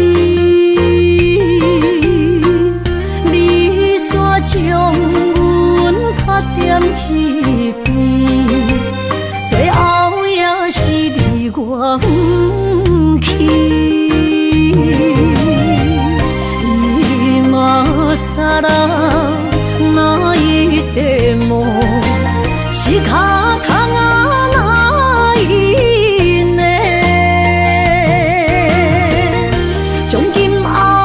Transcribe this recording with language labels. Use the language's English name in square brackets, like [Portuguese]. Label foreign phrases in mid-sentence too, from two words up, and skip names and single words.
[Min Nan Chinese] 你煞将阮较点一边，最后也是离我不去。 [Japanese] 今さら泣いても仕方がないね。从今